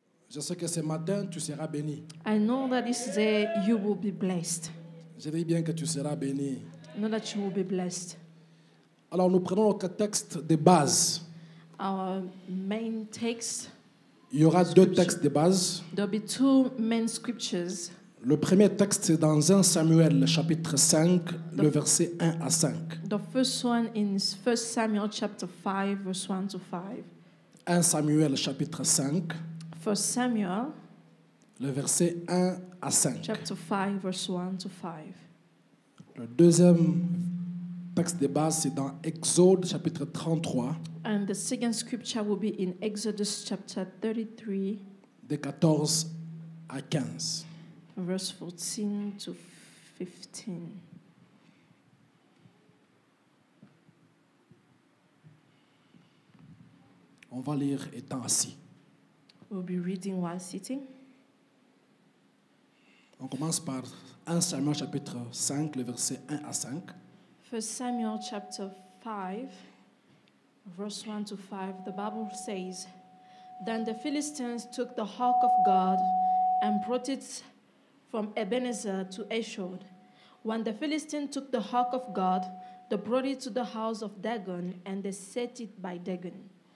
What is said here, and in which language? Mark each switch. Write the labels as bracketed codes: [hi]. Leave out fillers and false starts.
[fr] Je sais que ce matin, tu seras béni. [en] I know that this day you will be blessed. [fr] Je dis bien que tu seras béni. [en] I know that you will be blessed. [fr] Alors, nous prenons notre texte de base. [en] Our main text, [fr] Il y aura deux textes de base. [en] there'll be two main scriptures. [fr] Le premier texte, c'est dans 1 Samuel, chapitre 5, le verset 1 à 5. [en] The first one is 1 Samuel chapter 5, verse 1 to 5. [fr] 1 Samuel, chapitre 5, [en] 1 Samuel [fr] le verset 1 à 5. [en] chapter 5, verse 1 to 5. [fr] Le deuxième texte de base, c'est dans Exode, chapitre 33, [en] And the second scripture will be in Exodus chapter 33, [fr] de 14 à 15. [en] verse 14 to 15. [fr] On va lire étant assis. [en] We'll be reading while sitting. [fr] On commence par 1 Samuel, chapitre 5, le verset 1 à 5. [en] 1 Samuel chapter 5, verse 1 to 5, the Bible says, Then the Philistines took the ark of God and brought it from Ebenezer to Ashdod. When the Philistines took the ark of God, they brought it to the house of Dagon, and they set it by Dagon.